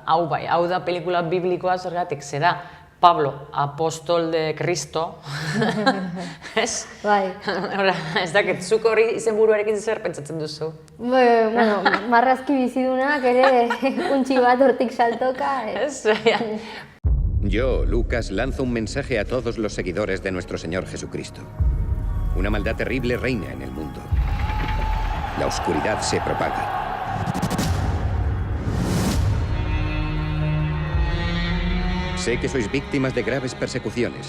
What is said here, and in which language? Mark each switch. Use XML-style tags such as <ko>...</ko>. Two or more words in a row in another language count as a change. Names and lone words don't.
<eu>Hau bai, hau da pelikula biblikoa zergatik, zera Pablo, apostol de Cristo, ez? Bai. Ez dakit, zuk hori izenburuarekin zer pentsatzen duzu? Bueno, marrazki bizidunak ere untxi bat hortik saltoka.</eu> <es>Yo, Lucas, lanzo un mensaje a todos los seguidores de nuestro Señor Jesucristo. Una maldad terrible reina en el mundo. La oscuridad se propaga. Sé que sois víctimas de graves persecuciones.</es>